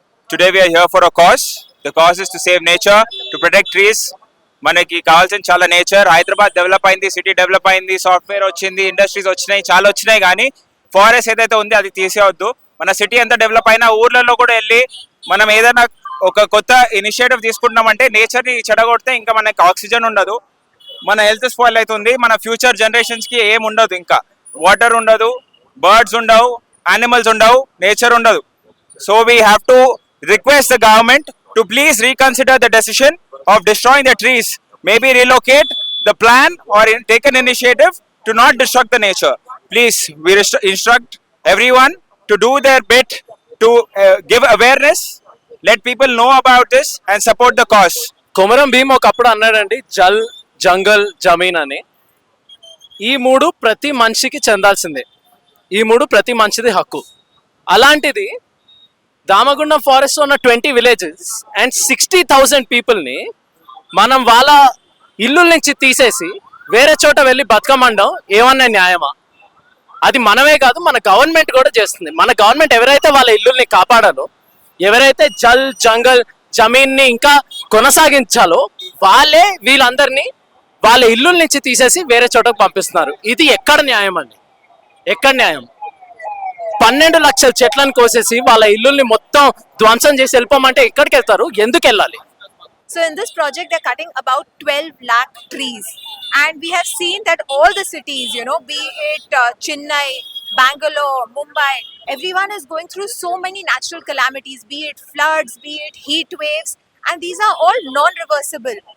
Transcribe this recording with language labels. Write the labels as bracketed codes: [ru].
[en] Today we are here for a cause. The cause is to save nature, to protect trees. [te] మనకి కావాల్సిన చాలా nature. Hyderabad develop అయింది, city develop అయింది, software వచ్చింది, industries వచ్చినాయి, చాలా వచ్చినాయి, కానీ ఫారెస్ట్ ఏదైతే ఉంది అది తీసేయవద్దు. మన సిటీ ఎంత డెవలప్ అయినా ఊర్లలో కూడా వెళ్ళి మనం ఏదైనా ఒక కొత్త ఇనిషియేటివ్ తీసుకుంటున్నామంటే నేచర్ని చెడగొడితే ఇంకా మనకి ఆక్సిజన్ ఉండదు, మన హెల్త్ స్పాయిల్ అవుతుంది, మన ఫ్యూచర్ జనరేషన్స్కి ఏం ఉండదు, ఇంకా వాటర్ ఉండదు, బర్డ్స్ ఉండవు, animals ఉండవు, నేచర్ ఉండదు. [en] So we have to request the government to please reconsider the decision of destroying the trees, maybe relocate the plan or take an initiative to not destruct the nature. Please, we instruct everyone to do their bit to give awareness, let people know about this and support the cause. [te] Komaram Bhim ఒకప్పుడు అన్నాడండి, జల్, జంగల్, జమీన్ అని. ఈ మూడు ప్రతి మనిషికి చెందాల్సిందే. ఈ మూడు ప్రతి మనిషిది హక్కు. అలాంటిది దామగుండం ఫారెస్ట్ ఉన్న 20 విలేజెస్ అండ్ 60,000 పీపుల్ని మనం వాళ్ళ ఇల్లుల నుంచి తీసేసి వేరే చోట వెళ్ళి బతకమండం ఏమన్నా న్యాయమా? అది మనమే కాదు, మన గవర్నమెంట్ కూడా చేస్తుంది. మన గవర్నమెంట్ ఎవరైతే వాళ్ళ ఇల్లుల్ని కాపాడాలో, ఎవరైతే జల్ జంగల్ జమీన్ని ఇంకా కొనసాగించాలో వాళ్ళే వీళ్ళందరినీ వాళ్ళ ఇల్లుల నుంచి తీసేసి వేరే చోటకు పంపిస్తున్నారు. ఇది ఎక్కడ న్యాయం అండి? ఎక్కడ న్యాయం? 12 లక్షల చెట్లను కోసేసి వాళ్ళ ఇల్లుల్ని మొత్తం ధ్వంసం చేసి వెళ్ళిపోమంటే ఎక్కడికి వెళ్తారు? ఎందుకు వెళ్ళాలి? [en] So in this project, they're cutting about 12 lakh trees. And we have seen that all the cities, be it Chennai, Bangalore, Mumbai, everyone is going through so many natural calamities, be it floods, be it heat waves, and these are all non-reversible.